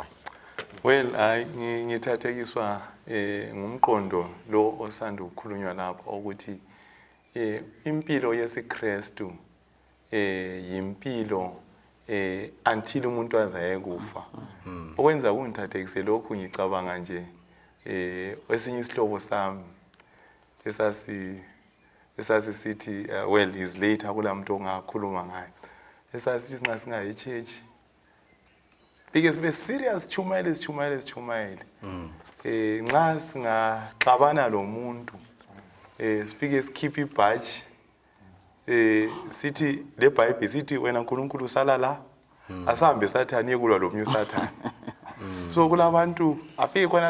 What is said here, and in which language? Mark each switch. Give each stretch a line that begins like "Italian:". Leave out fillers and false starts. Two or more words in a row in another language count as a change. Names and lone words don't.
North Ndebele: well ngithathekiswa ngumqondo lo osanda ukukhulunywa lapha ukuthi impilo yesiKristu yimpilo until umuntu azaye kufa okwenza kungithathekise lokhu ngicabanga nje esinye isihlobo sami esasithi
English: well is later
North Ndebele: kulamuntu ongakhuluma ngayo esasithi nxa singayi church fike sibe serious chumayele nxa singaxabana lo muntu sifike sikhiphe ibhaji sithi le Bible sithi wena uNkulunkulu usala la asambe sathani yekulwa lo sathani so kulabantu afike khona